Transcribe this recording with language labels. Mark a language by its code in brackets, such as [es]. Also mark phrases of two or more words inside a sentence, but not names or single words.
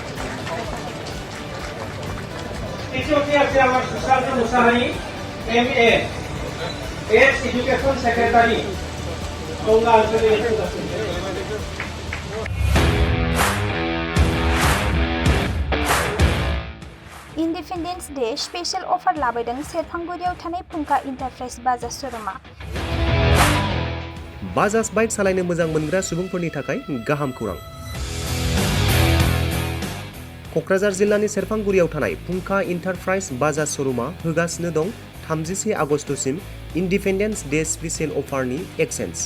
[bn] তৃতীয়টি আছে আমার Arjun Narzary, M.A. [en] Education Secretary, Odalguri. Independence Day special offer [brx] लाबोदों सेरफांगुरियाव थानाय फुंखा इन्टारप्राइज बाजाज शोरूमा। बाजाज बाइक सालायनो मोजां मोनग्रा सुबुंफोरनि थाखाय गाहाम खौरां। क'क्राझार जिल्लानि सेरफांगुरियाव थानाय फुंखा इन्टारप्राइज बाजाज शोरूमा होगासिनो दं 31 आगस्तसिम [en] Independence Day special [brx] अफारनि एक्सेन्ज।